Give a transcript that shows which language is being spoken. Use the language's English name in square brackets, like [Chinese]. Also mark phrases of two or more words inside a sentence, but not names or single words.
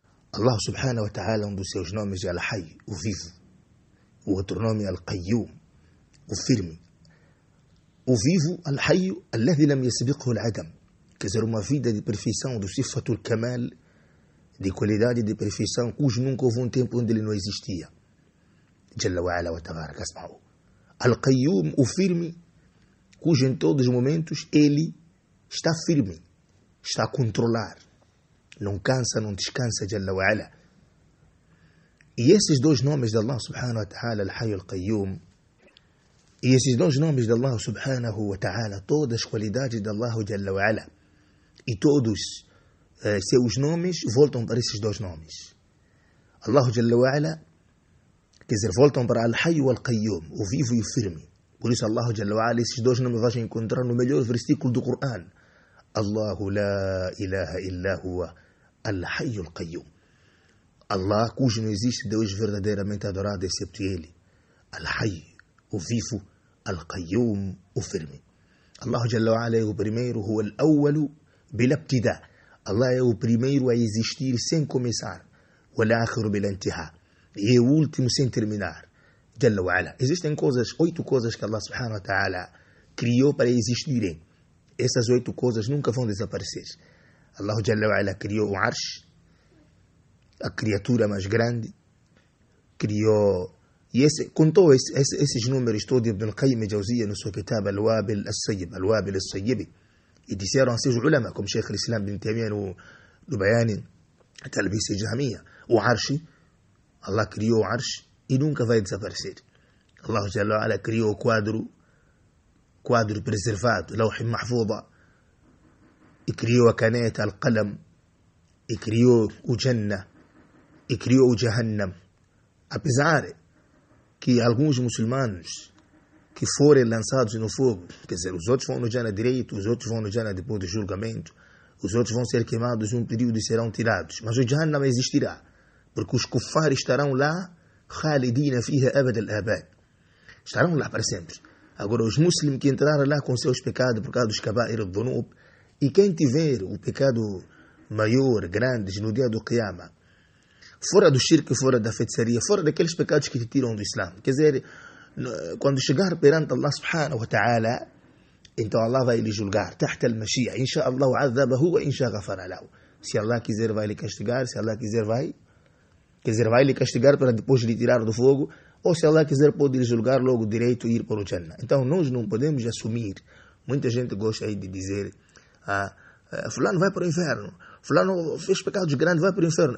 [Arabic] الله سبحانه وتعالى, [Portuguese] um dos seus nomes é Al-Hayy, o vivo. O outro nome é Al-Qayyum, o firme. O vivo, [Arabic] الحي الذي لم يسبقه العدم. [Portuguese] Quer dizer, uma vida de perfeição, do [Arabic] صفات الكمال, [Portuguese] de qualidade de perfeição, cujo nunca houve um tempo onde ele não existia. [Arabic] جل وعلا وتبارك أسماؤه. [Portuguese] Al-Qayyum, o firme, cujo em todos os momentos ele está firme, está a controlar. Não cansa, não descansa, [Arabic] جل وعلا. [Portuguese] E esses dois nomes de [Arabic] الله سبحانه وتعالى, [Portuguese] Al-Hayy Al-Qayyum, e esses dois nomes de [Arabic] الله سبحانه وتعالى, [Portuguese] todas as qualidades de [Arabic] الله جل وعلا, [Portuguese] e todos seus nomes voltam para esses dois nomes. [Arabic] الله جل وعلا, [Portuguese] quer dizer, voltam para Al-Hayy Al-Qayyum, o vivo e o firme. Por isso [Arabic] الله جل وعلا, [Portuguese] esses dois nomes vais encontrar no melhor versículo do Coran. [Arabic] الله لا إله إلا هو الحي القيوم. [Portuguese] Allah, cujo não existe Deus verdadeiramente adorado excepto Ele. Al-Hayy, o vivo, Al-Qayyum, o firme. [Arabic] الله جل وعلا [Portuguese] é o primeiro, [Arabic] هو الأول بلا ابتداء. [Portuguese] Allah é o primeiro a existir sem começar. [Arabic] والآخر بلا انتهاء. [Portuguese] E é o último sem terminar. [Arabic] جل وعلا. [Portuguese] Existem 8 coisas que [Arabic] الله سبحانه وتعالى [Portuguese] criou para existirem. Essas 8 coisas nunca vão desaparecer. [Arabic] الله جل وعلا [Portuguese] criou o Arsh, a criatura mais grande, criou, e contou esses números todos Ibn al-Qayyim al-Jawziyya no seu kitab Al-Wabil al-Sayyib, e disseram assim os ulama, como Sheikh al-Islam Ibn Taymiyyah no Bayan Talbis al-Jahmiyya, o Arsh, Allah criou o Arsh e nunca vai desaparecer. [Arabic] الله جل وعلا [Portuguese] criou o quadro preservado, [Arabic] لوح محفوظ, [Portuguese] e criou a caneta, Al-Qalam, e criou o Jannah, e criou o Jahannam. Apesar que alguns muçulmanos que forem lançados no fogo, quer dizer, os outros vão no Jannah direito, os outros vão no Jannah depois do julgamento, os outros vão ser queimados um período e serão tirados. Mas o Jahannam existirá, porque os kuffar estarão lá, [Arabic] خالدين فيها أبد الأبد. [Portuguese] Estarão lá para sempre. Agora, os muçulmanos que entraram lá com seus pecados por causa dos [Arabic] كبائر الذنوب, [Portuguese] e quem tiver o pecado maior, grandes, no dia do Qiyamah, fora do shirk, fora da feitiçaria, fora daqueles pecados que te tiram do Islã. Quer dizer, quando chegar perante [Arabic] الله سبحانه وتعالى, [Portuguese] então Allah vai lhe julgar, [Arabic] تحت المشيئة إن شاء الله عذبه وإن شاء غفر له. [Portuguese] Se Allah quiser vai lhe castigar, se Allah quiser vai lhe castigar para depois lhe tirar do fogo, ou se Allah quiser pode lhe julgar logo direito e ir para o Jannah. Então nós não podemos assumir, muita gente gosta aí de dizer, fulano vai para o inferno, fulano fez pecados grandes, vai para o inferno.